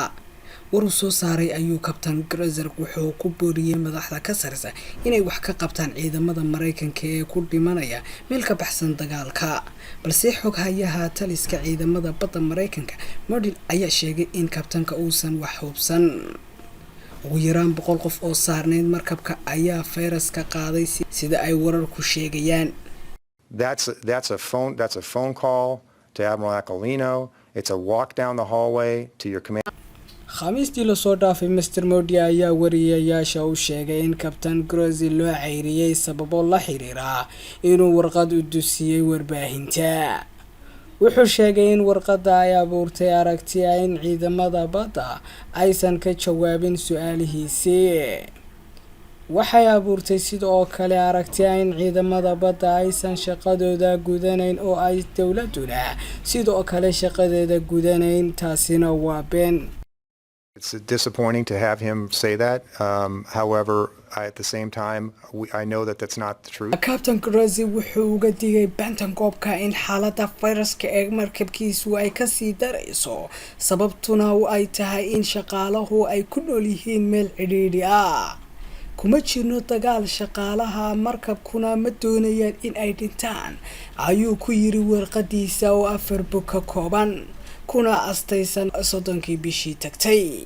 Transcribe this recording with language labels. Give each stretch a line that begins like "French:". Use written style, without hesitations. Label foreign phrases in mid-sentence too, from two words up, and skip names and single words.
Somali: Waruu soo saaray ayuu kabtan Grazer wuxuu ku booriyay madaxda ka sareysa inay wax ka qabtaan ciidamada Mareykanka ee ku dhimanaya meel ka baxsan dagaalka. Balse xoghayaha taliska ciidamada badda Mareykanka Model ayaa sheegay in kabtanka uusan wax hubsan. ugu yaraan 100 qof oo saarneyd markabka ayaa fayraska qaaday sida ay wararku sheegayaan.
English: That's a phone call to Admiral Aquilino. It's a walk down the hallway to your command.
Somali: Khamiistii la soo dhaafay Mr. Modi ayaa wariyayaasha u sheegay in kabtan Grazer loo ceyriyay sababo la xiriira inuu warqad u dusiyay warbaahinta. wuxuu sheegay in warqadda ay abuurtay aragti in ciidamada badda aysan ka jawaabin su'aalihiisii. waxay abuurtay sidoo kale aragti in ciidamada badda aysan shaqadooda gudanayn oo ay dawladuna sidoo kale shaqadeeda gudanayn, taasina waa been.
English: It's disappointing to have him say that. However, at the same time, I know that that's not the truth.
Somali: Captain Grazer wuxuu uga digay Pentagon-ka in xaaladda fayraska ee markabkiisu ay ka sii darayso, sababtuna ay tahay in shaqaaluhu ay ku nool yihiin meel cidhiidhi ah. kuma jirno dagaal, shaqaalaha markabkuna ma doonayaan in ay dhintaan, ayuu ku yiri warqadiisa oo 4 bog ka kooban kuna astaysan 30 bishii tagtay.